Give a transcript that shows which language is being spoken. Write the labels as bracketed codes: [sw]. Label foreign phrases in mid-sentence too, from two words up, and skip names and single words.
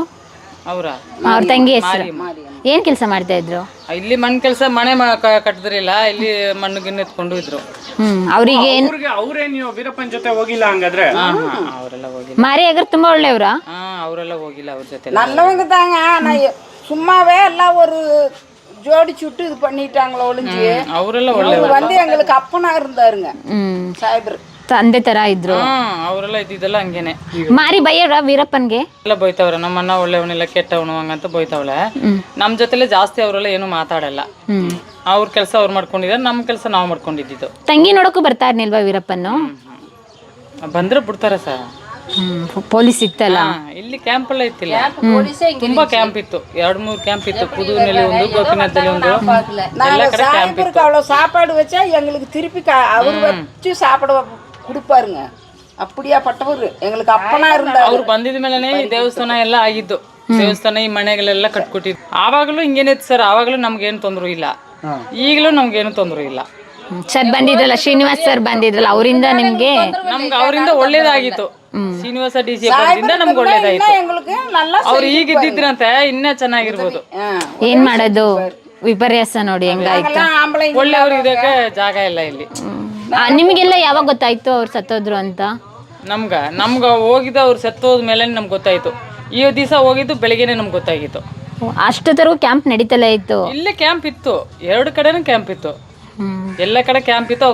[kn] ಅವ್ರ ತಂಗಿ ಹೆಸರು? ಏನ್ ಕೆಲಸ ಮಾಡ್ತಾ ಇದ್ರು? ಇಲ್ಲಿ ಮಣ್ಣು ಕೆಲಸ, ಮನೆ ಕಟ್ಟಿದ್ರಿಲ್ಲ, ಇಲ್ಲಿ ಮಣ್ಣು ಗಿಣ್ಣು ಎತ್ಕೊಂಡು ಇದ್ರು. ಅವ್ರಿಗೆ ಅವರೇ ನೀವು ವೀರಪ್ಪನ ಜೊತೆ ಹೋಗಿಲ್ಲ ಹಂಗಾದ್ರೆ? ಅವರೆಲ್ಲ ಹೋಗಿಲ್ಲ. ಮಾರಿ ಅಗರ್ ತುಂಬಾ ಒಳ್ಳೆಯವರಾ? ಅವರೆಲ್ಲ ಹೋಗಿಲ್ಲ ಅವ್ರ ಜೊತೆ. [ta] நல்லவங்க தாங்க. ஆனா சும்மாவே எல்லாம் ஒரு ஜோடிச்சு விட்டு இது பண்ணிட்டாங்களோ ஒளிஞ்சு. [kn] ಅವರೆಲ್ಲ [ta] அவங்க வந்து எங்களுக்கு அப்பனா இருந்தாருங்க சாஹிபர். [kn] ತಂದೆ ತರ ಇದ್ರು. ಅವರೆಲ್ಲ ಇದ್ದಿದ್ದೆಲ್ಲ ಹಂಗೇನೆ. ಮಾರಿ ಬೈಯವ್ರ ವೀರಪ್ಪನ್ಗೆ? ಎಲ್ಲ ಬೈತಾವ್ರೆ, ನಮ್ಮನ್ನ ಒಳ್ಳೆಯವನೆಲ್ಲ ಕೆಟ್ಟವನು ಹಂಗಂತ ಬೈತಾವಳೆ. ನಮ್ಮ ಜೊತೆಲೆ ಜಾಸ್ತಿ ಅವರೆಲ್ಲ ಏನು ಮಾತಾಡಲ್ಲ. ಅವ್ರ ಕೆಲಸ ಅವ್ರು ಮಾಡ್ಕೊಂಡಿದ್ದಾರೆ, ನಮ್ಮ ಕೆಲಸ ನಾವು ಮಾಡ್ಕೊಂಡಿದ್ದು. ತಂಗಿ ನೋಡಕ್ಕೂ ಬರ್ತಾ ಇರ್ನಿಲ್ವಾ ವೀರಪ್ಪನ್ನು? ಬಂದ್ರೆ ಬಿಡ್ತಾರೆ ಸರ್. ಪೊಲೀಸ್ ಇತ್ತಲ್ಲ ಇಲ್ಲಿ, ಕ್ಯಾಂಪ್ ಎಲ್ಲ ಇತ್ತಿಲ್ಲ, ತುಂಬಾ ಕ್ಯಾಂಪ್ ಇತ್ತು. 2-3 ಕ್ಯಾಂಪ್ ಇತ್ತು. புதுநெல்லி ಒಂದು, ಗೋಪಿನಾಥದಲ್ಲಿ ಒಂದು, ಎಲ್ಲ ಕಡೆ ಕ್ಯಾಂಪ್ ಇತ್ತು. [ta] அவ்வளோ சாப்பாடு வச்சா எங்களுக்கு திருப்பி அவர் வச்சு சாப்பாடு கொடுப்பாருங்க. அப்படியாಪಟ್ಟವರು எங்களுக்கு அப்பனா இருந்தாரு. [kn] ಅವ್ರು ಬಂದಿದ ಮೇಲೆನೆ ಈ ದೇವಸ್ಥಾನ ಎಲ್ಲ ಆಗಿದ್ದು. ದೇವಸ್ಥಾನ ಈ ಮನೆಗಳೆಲ್ಲ ಕಟ್ಕೊಟ್ಟಿದ್ದು. ಆವಾಗಲೂ ಹಿಂಗೇನಿತ್ತು ಸರ್. ಆವಾಗಲೂ ನಮ್ಗೇನು ತೊಂದರೆ ಇಲ್ಲ, ಈಗಲೂ ನಮ್ಗೇನು ತೊಂದರೆ ಇಲ್ಲ. ಸರ್ ಬಂದಿದ್ರಲ್ಲ, ಶ್ರೀನಿವಾಸ್ ಸರ್ ಬಂದಿದ್ರಲ್ಲ, ಅವರಿಂದ ನಿಮ್ಗೆ ನಮ್ಗೆ ಅವರಿಂದ ಒಳ್ಳೇದಾಗಿತ್ತು. ಶ್ರೀನಿವಾಸ DC ಬರೋದ್ರಿಂದ ನಮ್ಗೆ ಒಳ್ಳೇದಾಯ್ತು. [ta] எங்களுக்கு நல்லா [kn] ಅವ್ರು ಈಗ ಇದ್ದಿದ್ರಂತೆ ಇನ್ನೂ ಚೆನ್ನಾಗಿರ್ಬೋದು. ಏನ್ ಮಾಡೋದು, ವಿಪರ್ಯಾಸ ನೋಡಿ ಹೆಂಗಾಯ್ತು. [ta] எல்லாம் ஆம்பளை [kn] ಒಳ್ಳೆಯವ್ರು ಇದಕ್ಕೆ ಜಾಗ ಇಲ್ಲ ಇಲ್ಲಿ. ನಿಮಗೆಲ್ಲ ಯಾವಾಗ ಗೊತ್ತಾಯ್ತು ಅವ್ರು ಸತ್ತೋದ್ರು ಅಂತ? ನಮ್ಗ ಹೋಗಿದ್ದು ಅವ್ರು ಸತ್ತೋದ ಮೇಲೆ ನಮ್ಗೆ ಗೊತ್ತಾಯ್ತು. ಈ ದಿವಸ ಹೋಗಿದ್ದು ಬೆಳಿಗ್ಗೆನೆ ನಮ್ಗೆ ಗೊತ್ತಾಗಿತ್ತು. ಅಷ್ಟೊತ್ತರೆಗೂ ಕ್ಯಾಂಪ್ ನಡೀತಲೇ ಇತ್ತು. ಇಲ್ಲೇ ಕ್ಯಾಂಪ್ ಇತ್ತು, 2 ಕಡೆನೂ ಕ್ಯಾಂಪ್ ಇತ್ತು. ಎಲ್ಲ ಕಡೆ ಕ್ಯಾಂಪ್ ಇತ್ತು.